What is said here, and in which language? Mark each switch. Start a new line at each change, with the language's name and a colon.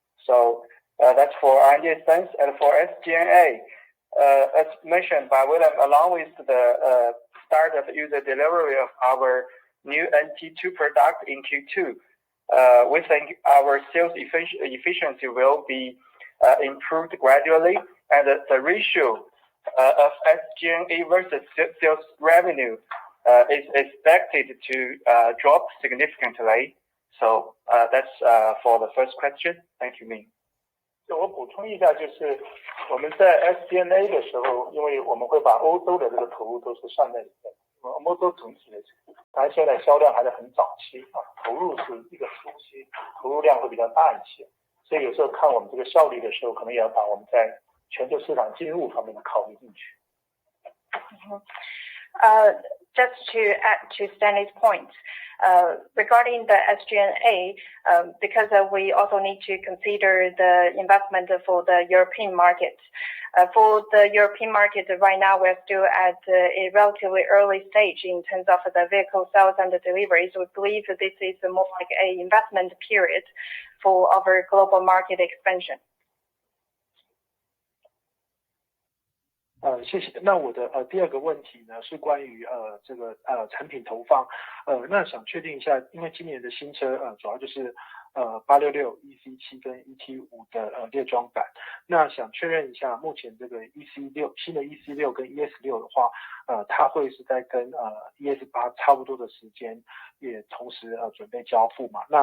English: So that's for R&D expense, and for SG&A, as mentioned by William, along with the start of user delivery of our new NT2 product in Q2, we think our sales efficiency will be improved gradually, and the ratio of SG&A versus sales revenue is expected to drop significantly. So that's for the first question. Thank you, Ming.
Chinese: 我补充一下，就是我们在 SG&A 的时候，因为我们会把欧洲的这个投入都是算在里面。欧洲整体的，它现在销量还是很早期投入是一个初期，投入量会比较大一些，所以有时候看我们这个效率的时候，可能也要把我们在全球市场进入方面的考虑进去。
English: Just to add to Stanley's point, regarding the SG&A, because we also need to consider the investment for the European market. For the European market, right now we're still at a relatively early stage in terms of the vehicle sales and the deliveries. We believe that this is more like an investment period for our global market expansion.
Chinese: 谢谢。那我的第二个问题呢是关于这个产品投放，那想确定一下，因为今年的新车主要就是866 EC7 跟 ET5 的列装版，那想确认一下，目前这个 EC6 新的 EC6 跟 ES6 的话，它会是在跟ES8 差不多的时间，也同时准备交付嘛？